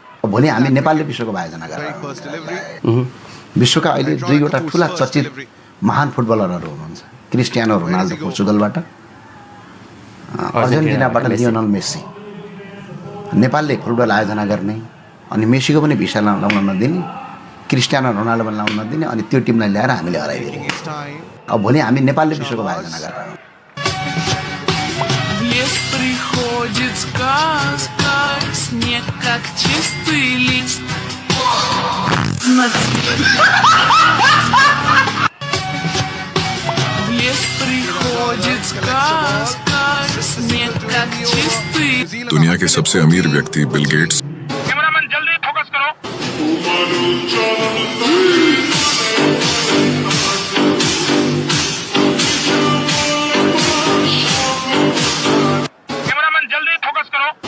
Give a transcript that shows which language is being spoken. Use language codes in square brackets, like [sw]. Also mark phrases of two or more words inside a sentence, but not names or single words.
[ne] भोलि हामी नेपालले विश्वकप आयोजना गरेर विश्वका अहिले दुईवटा ठुला चर्चित महान फुटबलरहरू हुनुहुन्छ, क्रिस्टियानो रोनाल्डो पोर्चुगलबाट, अर्जेन्टिनाबाट लियोनल मेसी। नेपालले फुटबल आयोजना गर्ने अनि मेसीको पनि भिसा लाउन नदिने, क्रिस्टियानो रोनाल्डो पनि लाउन नदिने, अनि त्यो टिमलाई ल्याएर हामीले हराइदिने। अब भोलि हामी नेपालले विश्वकप आयोजना गरेर [ru] приходит сказка, снег как чистый лист. В лес приходит сказка, снег как чистый. [hi] दुनिया के सबसे अमीर व्यक्ति बिल गेट्स। कैमरामैन जल्दी फोकस करो। कैमरामैन जल्दी फोकस करो।